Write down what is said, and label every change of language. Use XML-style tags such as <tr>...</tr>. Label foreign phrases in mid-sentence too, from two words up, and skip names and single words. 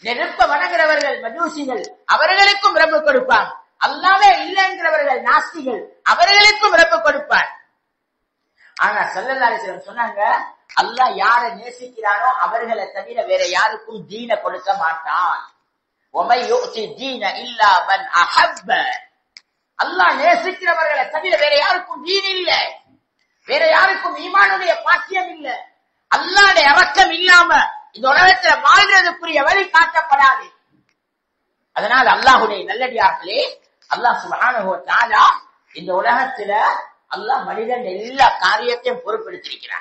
<ta>நெருப்ப வணங்குறவர்கள் மஜூசிகள், அவர்களுக்கும் ரப்பு கொடுப்பான். அல்லாஹ்வே இல்லைங்கிறவர்கள் நாஸ்திகள், அவர்களுக்கும் ரப்பு கொடுப்பார். ஆனா</ta> <ar>صلى الله عليه وسلم</ar> <ta>சொன்னாங்க, அல்லாஹ் யாரை நேசிக்கிறானோ அவர்களை தவிர வேற யாருக்கும் தீன கொடுக்க மாட்டான்.</ta> <ar>وَمَن يُؤْتِ الدِّينَ إِلَّا مَنْ أَحَبَّ.</ar> <ta>அல்லாஹ் நேசிக்கிறவர்களை தவிர வேற யாருக்கும் தீன் இல்ல, வேற யாருக்கும் ஈமானுடைய பாக்கியம் இல்ல. அல்லாஹ்வுடைய இரக்கம் இல்லாம இந்த உலகத்துல வாழ்றதுக்குரிய வழி காட்டப்படாது. அதனால் அல்லாஹ்வுடைய நல்லடியார்களே, அல்லாஹ்</ta> <ar>سبحانه وتعالى</ar> <ta>இந்த உலகத்துல அல்லாஹ் மனிதன் எல்லா காரியத்தையும் பொறுப்பெடுத்திருக்கிறான்.</ta>